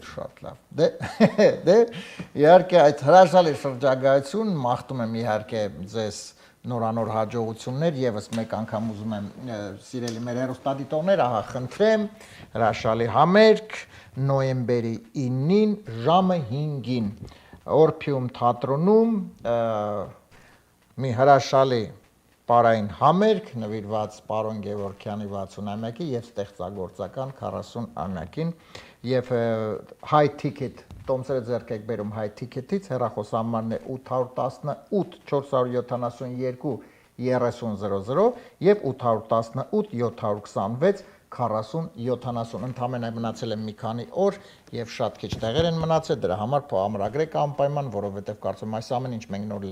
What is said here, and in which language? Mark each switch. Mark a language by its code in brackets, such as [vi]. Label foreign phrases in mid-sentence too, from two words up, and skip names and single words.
[hy] Շատ լավ։ Դե իհարկե այդ հրաշալի շրջագայություն մաղթում եմ իհարկե ձեզ նորանոր հաջողություններ, եւս մեկ անգամ ուզում եմ սիրելի մեր հեռուստադիտողներ, ահա խնդրեմ, հրաշալի համերգ նոյեմբերի 9-ին ժամը 5-ին Օրփիում թատրոնում մի հրաշալի պարային համերգ նվիրված պարոն Գևորգյանի 60-ամյակի եւ ստեղծագործական 40-ամյակին եւ high ticket տոմսերը ձեռք եք բերում high ticket-ից հեռախոսահամարն է 818 472 3000 եւ 818 726 4070 ընդհանրապես մնացել են մի քանի օր եւ շատ քիչ տեղեր են մնացել դրա համար փոխամրագրեք անպայման որովհետեւ կարծում եմ այս ամեն ինչ մենք նոր